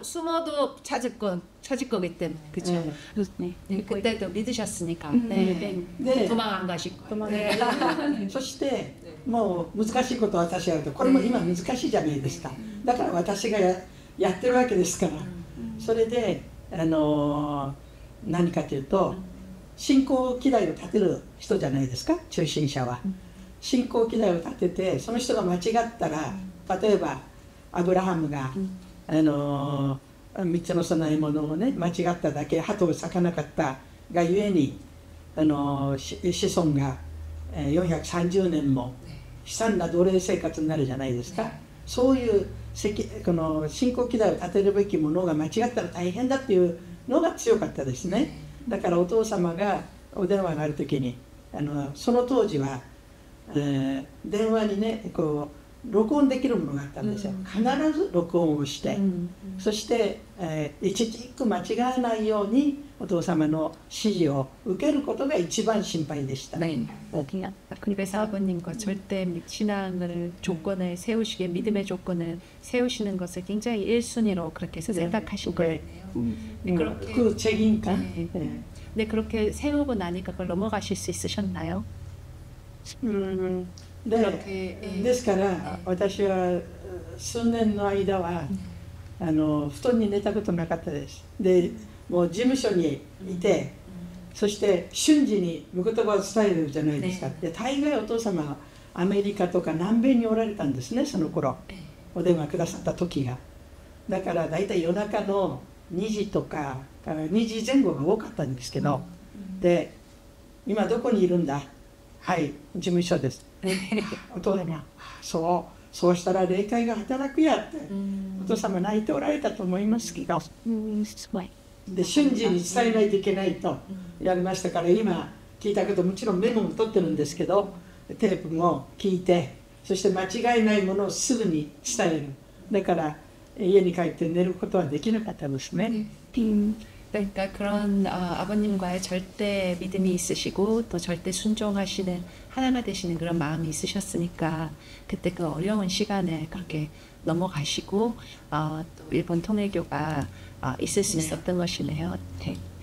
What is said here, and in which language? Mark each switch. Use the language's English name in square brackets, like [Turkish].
[Korean] 숨어도 찾을 거기 때문에 그렇죠. 그때도 믿으셨으니까 도망 안 가실 거예요. [Japanese] そしてもう難しいことを私はやると、これも今難しいじゃないですか。だから私がやってるわけですから。それで何かというと、信仰基台を立てる人じゃないですか、中心者は。信仰基台を立てて、その人が間違ったら、例えばアブラハムが3つの供え物をね間違っただけ、鳩を裂かなかったがゆえに子孫が430年も悲惨な奴隷生活になるじゃないですか。そういうこの信仰基台を立てるべきものが間違ったら大変だっていうのが強かったですね。だからお父様がお電話がある時にその当時は、電話にねこう録音できるものがあったんですよ、必ず録音をして、そして、一字一句間違わないようにお父様の指示を受けることが一番心配でした。 [Korean] 네. 그래서 아버님과 절대 신앙을 조건을 세우시게 믿음의 조건을 세우시는 것을 굉장히 1순위로 그렇게 생각하신 거예요. 네, 그렇게 그 책임감. 네. 네, 그렇게 세우고 나니까 그걸 넘어가실 수 있으셨나요? [Japanese] で [Korean] 그렇게 [Japanese] ですから私は数年の間は布団に寝たことなかったです。でもう事務所にいて、そして瞬時に御言葉を伝えるじゃないですか。で大概お父様はアメリカとか南米におられたんですね、その頃お電話くださった時が。だから大体夜中の2時とか2時前後が多かったんですけど、で今どこにいるんだ、はい事務所です。お父様そうしたら霊界が働くやって、お父様泣いておられたと思いますけど、で瞬時に伝えないといけないとやりましたから、今聞いたこともちろんメモも取ってるんですけど、テープも聞いて、そして間違いないものをすぐに伝える。だから家に帰って寝ることはできなかったですね。 [Korean] 그러니까 그런 아버님과의 절대 믿음이 있으시고 또 절대 순종하시는 하나가 되시는 그런 마음이 있으셨으니까 그때 그 어려운 시간에 그렇게 넘어가시고 또 일본 통일교가 있을 수 있었던 것이네요. 네.